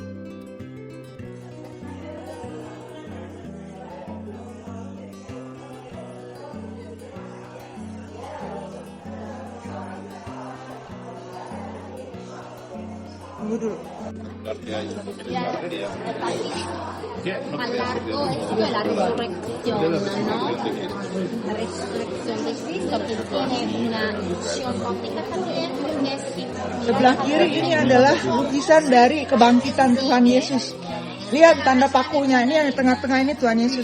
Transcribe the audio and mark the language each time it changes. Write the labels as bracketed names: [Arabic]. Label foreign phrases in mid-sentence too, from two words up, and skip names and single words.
[Indonesian] Tunggu dulu. [Spanish] Más largo estudio de la resurrección, ¿no? La resurrección de Cristo, que tiene una visión óptica también, que es [Indonesian] Sebelah kiri ini adalah lukisan dari kebangkitan Tuhan Yesus. Lihat tanda pakunya, ini yang di tengah-tengah ini Tuhan Yesus.